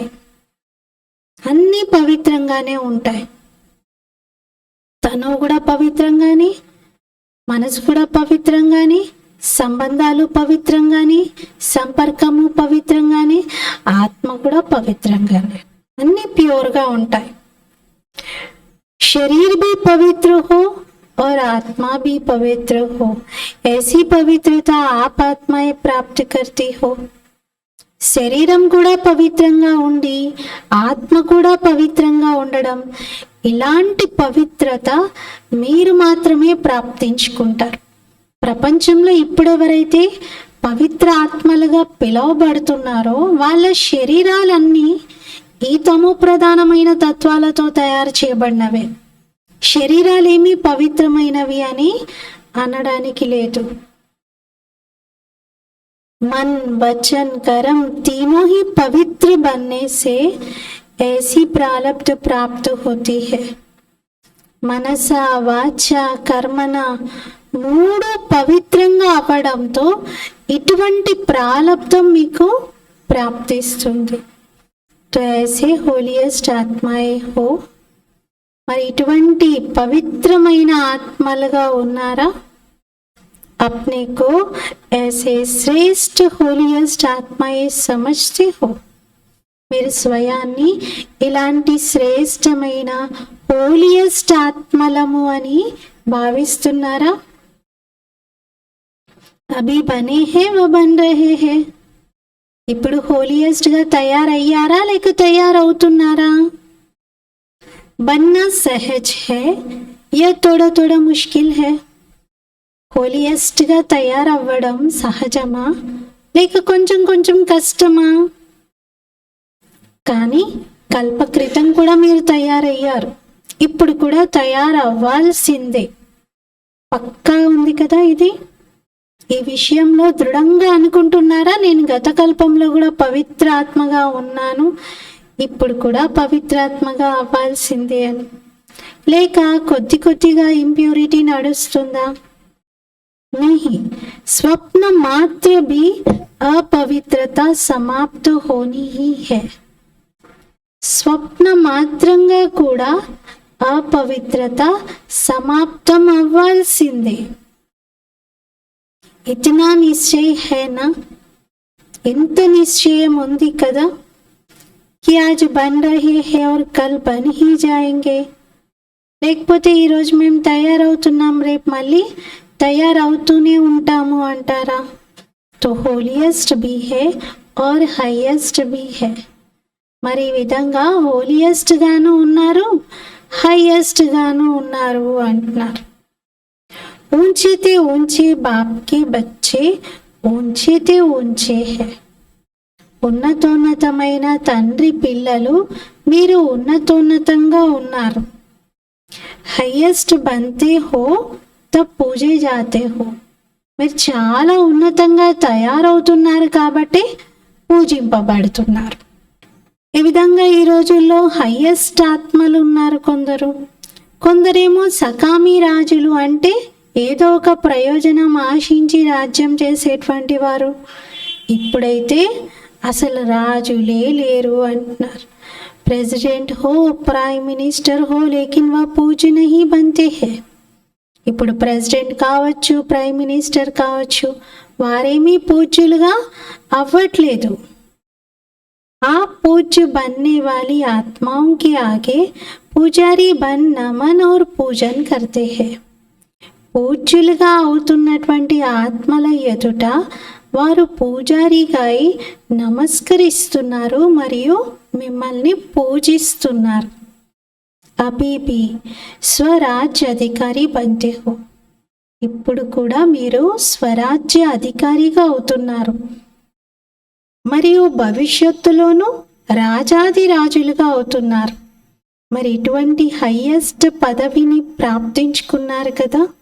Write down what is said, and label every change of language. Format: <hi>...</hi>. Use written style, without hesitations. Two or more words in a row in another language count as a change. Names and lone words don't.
<te>అన్నీ పవిత్రంగానే ఉంటాయి. తను కూడా పవిత్రంగానే, మనసు కూడా పవిత్రంగానే, సంబంధాలు పవిత్రంగానే, సంపర్కము పవిత్రంగానే, ఆత్మ కూడా పవిత్రంగానే, అన్నీ ప్యూర్గా ఉంటాయి.</te> <hi>शरीर भी पवित्र हो और आत्मा भी पवित्र हो, ऐसी पवित्रता आप आत्माएं प्राप्त करती हो.</hi> <te>శరీరం కూడా పవిత్రంగా ఉండి ఆత్మ కూడా పవిత్రంగా ఉండడం, ఇలాంటి పవిత్రత మీరు మాత్రమే ప్రాప్తించుకుంటారు. ప్రపంచంలో ఇప్పుడెవరైతే పవిత్ర ఆత్మలుగా పిలువబడుతున్నారో వాళ్ళ శరీరాలన్నీ ఈ తమో ప్రధానమైన తత్వాలతో తయారు చేయబడినవే. శరీరాలేమీ పవిత్రమైనవి అని అనడానికి లేదు.</te> <hi>मन, वचन, कर्म तीनों ही पवित्र बनने से ऐसी प्रारब्ध प्राप्त होती है.</hi> <te>మనస, వాచ, కర్మన మూడు పవిత్రంగా అవ్వడంతో ఇటువంటి ప్రాలబ్ధం మీకు ప్రాప్తిస్తుంది.</te> <hi>तो ऐसे होलियस्ट आत्माएं हो.</hi> <te>మరి ఇటువంటి పవిత్రమైన ఆత్మలుగా ఉన్నారా?</te> <hi>अपने को ऐसे श्रेष्ठ होलियस्ट आत्माए समझते हो?</hi> <te>మీరు స్వయాన్ని ఇలాంటి శ్రేష్టమైన హోలియస్ట్ ఆత్మలము అని భావిస్తున్నారా?</te> <hi>अभी बने हैं व बन रहे हैं.</hi> <te>ఇప్పుడు హోలియస్ట్ గా తయారయ్యారా లేక తయారవుతున్నారా?</te> <hi>बनना सहज है या थोड़ा थोड़ा मुश्किल है.</hi> <te>హోలియస్ట్ గా తయారవ్వడం సహజమా లేక కొంచెం కొంచెం కష్టమా? కానీ కల్ప క్రితం కూడా మీరు తయారయ్యారు, ఇప్పుడు కూడా తయారవ్వాల్సిందే. పక్కా ఉంది కదా ఇది? ఈ విషయంలో దృఢంగా అనుకుంటున్నారా? నేను గత కల్పంలో కూడా పవిత్ర ఆత్మగా ఉన్నాను, ఇప్పుడు కూడా పవిత్రాత్మగా అవ్వాల్సిందే అని. లేక కొద్ది కొద్దిగా ఇంప్యూరిటీ నడుస్తుందా?</te> <hi>नहीं, स्वप्न मात्र भी अपवित्रता समाप्त होनी ही है.</hi> <te>స్వప్న మాత్రంగా కూడా అపవిత్రత సమాప్తం అవ్వాల్సిందే.</te> <hi>इतना निश्चय है ना,</hi> <te>ఎంత నిశ్చయం ఉంది కదా,</te> <hi>कि आज बन रहे हैं और कल बन ही जायेंगे.</hi> <te>లేకపోతే ఈరోజు మేము తయారవుతున్నాం, రేపు మళ్ళీ తయారవుతూనే ఉంటాము అంటారా?</te> <hi>तो होलियस्ट भी है और हाईएस्ट भी है.</hi> <te>మరి ఈ విధంగా హోలియస్ట్ గాను ఉన్నారు, హైయెస్ట్ గాను ఉన్నారు అంటున్నారు.</te> <hi>ऊंचे ते ऊंचे बाप के बच्चे ऊंचे ते ऊंचे हैं.</hi> <te>ఉన్నతోన్నతమైన తండ్రి పిల్లలు మీరు ఉన్నతోన్నతంగా ఉన్నారు.</te> <hi>हाईएस्ट बनते हो तब पूजे जाते हो.</hi> <te>మీరు చాలా ఉన్నతంగా తయారవుతున్నారు కాబట్టి పూజింపబడుతున్నారు. ఈ విధంగా ఈ రోజుల్లో హైయెస్ట్ ఆత్మలు ఉన్నారు కొందరు. కొందరేమో సకామీ రాజులు, అంటే ఏదో ఒక ప్రయోజనం ఆశించి రాజ్యం చేసేటువంటి వారు. ఇప్పుడైతే అసలు రాజులే లేరు అంటున్నారు.</te> <hi>प्रेसिडेंट हो,</hi> <en>prime minister</en> <hi>हो, लेकिन वो पूज नहीं बनते हैं.</hi> <te>ఇప్పుడు ప్రెసిడెంట్ కావచ్చు,</te> <en>prime minister</en> <te>కావచ్చు, వారేమీ పూజ్యులుగా అవ్వట్లేదు.</te> <hi>आ पूज्य बनने वाली आत्माओं के आगे पुजारी बन नमन और पूजन करते हैं.</hi> <te>పూజ్యులుగా అవుతున్నటువంటి ఆత్మల ఎదుట వారు పూజారిగా నమస్కరిస్తున్నారు మరియు మిమ్మల్ని పూజిస్తున్నారు.</te> <hi>अभी भी स्वराज्य अधिकारी बनते हो.</hi> <te>ఇప్పుడు కూడా మీరు స్వరాజ్య అధికారిగా అవుతున్నారు మరియు భవిష్యత్తులోనూ రాజాది రాజులుగా అవుతున్నారు. మరి ఇటువంటి హైయెస్ట్ పదవిని ప్రాప్తించుకున్నారు కదా.</te>